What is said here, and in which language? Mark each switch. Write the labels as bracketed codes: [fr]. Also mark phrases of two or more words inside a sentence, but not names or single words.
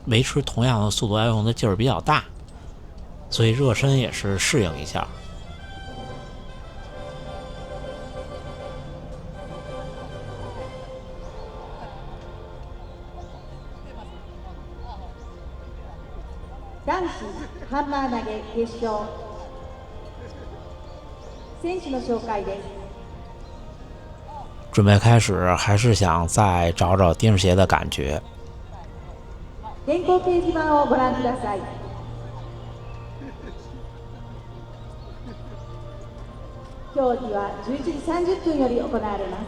[zh] 维持同样的速度要用的劲儿比较大，所以热身也是适应一下。 [ja] 男子ハンマー投げ決勝選手の紹介です。 [zh] 准备开始，还是想再找找钉鞋的感觉。 [ja] 電光掲示板をご覧ください。競技は11時30分より行われます。